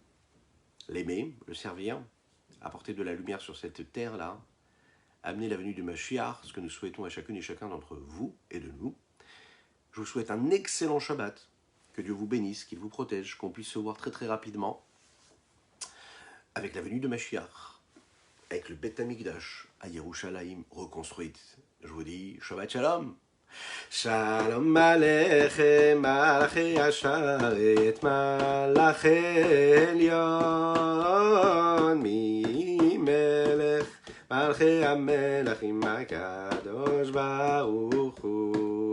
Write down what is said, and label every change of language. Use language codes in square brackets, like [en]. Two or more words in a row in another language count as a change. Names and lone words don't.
[fr] L'aimer, le servir, apporter de la lumière sur cette terre-là, amener la venue du Mashiach, ce que nous souhaitons à chacune et chacun d'entre vous et de nous. Je vous souhaite un excellent Shabbat. Que Dieu vous bénisse, qu'il vous protège, qu'on puisse se voir très très rapidement avec la venue de Mashiach, avec le Beth Amikdash à Yerushalayim reconstruite. Je vous dis [he] שבת שלום. שלום עליכם, מלאכי השרת, מלאכי עליון, מ מלך, מלאכי המלכים, הקדוש ברוך הוא.